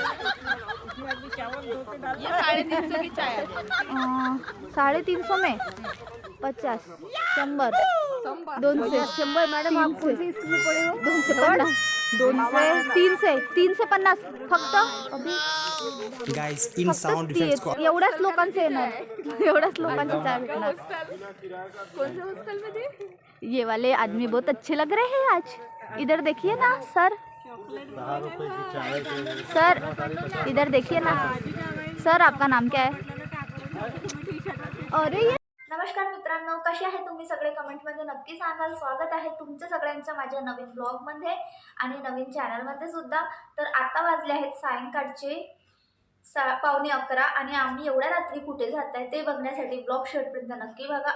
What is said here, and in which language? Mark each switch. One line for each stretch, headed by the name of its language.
Hindi: ये 350 की चाय है। 350 में 50 100 200 100 मैडम आप कौन से स्कूल में पढ़े हो? 250 3 से 50 फक्त अभी गाइस इन साउंड इफेक्ट्स को
Marathi: एवढ्याच लोकांचे येणार, एवढ्याच लोकांचे चाय भेटणार।
Hindi: कौन से हॉस्टल में थे? ये वाले आदमी बहुत अच्छे लग रहे हैं आज। इधर देखिए ना सर, सर इधर देखिए ना सर, आपका नाम क्या है? अरे ये
Marathi: नमस्कार मित्रांनो, कसे आहे तुम्ही सगळे? कमेंटमध्ये नक्की सांगाल। स्वागत आहे तुमचं सगळ्यांचं माझ्या नवीन ब्लॉगमध्ये आणि नवीन चॅनलमध्ये सुद्धा। तर आता वाजले आहेत सायंकाळचे 11:15 आणि आम्ही एवढ्या रात्री कुठे जात आहे ते बघण्यासाठी ब्लॉग शेवटपर्यंत नक्की बघा।